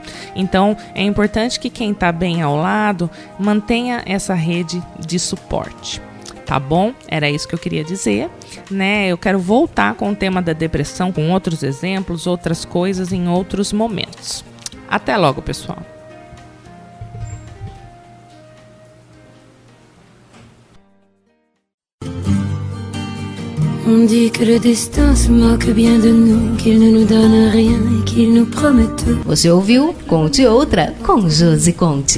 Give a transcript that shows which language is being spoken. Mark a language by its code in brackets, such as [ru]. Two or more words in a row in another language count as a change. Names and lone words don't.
[pt] Então, é importante que quem está bem ao lado mantenha essa rede de suporte. Tá bom? Era isso que eu queria dizer, né? Eu quero voltar com o tema da depressão, com outros exemplos, outras coisas em outros momentos. Até logo, pessoal. [fr] On dit que le destin se moque bien de nous, qu'il ne nous donne rien et qu'il nous promet tout. [pt] Você ouviu Conte Outra com Josi Conte.